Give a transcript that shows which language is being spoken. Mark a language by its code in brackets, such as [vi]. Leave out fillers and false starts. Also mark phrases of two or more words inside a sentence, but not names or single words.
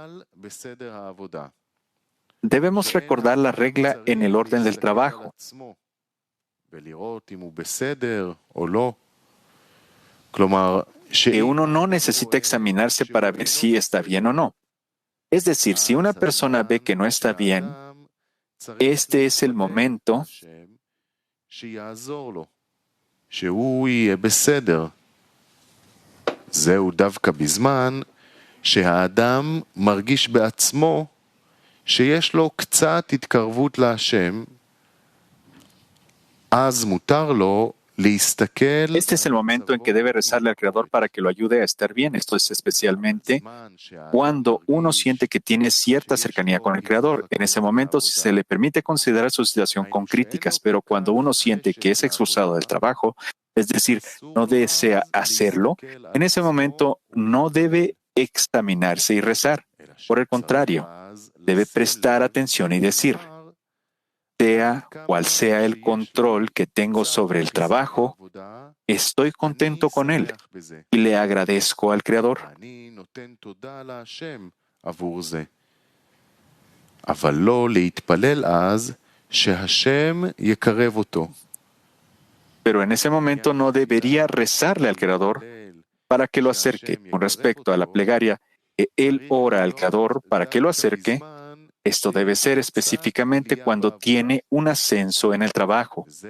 [es] Debemos recordar la regla en el orden del trabajo. Que uno no necesita examinarse para ver si está bien o no. Es decir, si una persona ve que no está bien, este es el momento [he] זהו דווקא בזמן שהאדם מרגיש בעצמו שיש לו קצת התקרבות להשם אז מותר לו להסתכל [es] Este es el momento en que debe rezarle al Creador para que lo ayude a estar bien. Esto es especialmente cuando uno siente que tiene cierta cercanía con el Creador. En ese momento se le permite considerar su situación con críticas, pero cuando uno siente que es expulsado del trabajo, es decir, no desea hacerlo, en ese momento no debe examinarse y rezar. Por el contrario, debe prestar atención y decir: sea cual sea el control que tengo sobre el trabajo, estoy contento con él y le agradezco al Creador. [he] אבל לא להתפלל אז שהשם יקרב אותו. [es] Pero en ese momento no debería rezarle al Creador para que lo acerque. Con respecto a la plegaria que él ora al Creador para que lo acerque, esto debe ser específicamente cuando tiene un ascenso en el trabajo.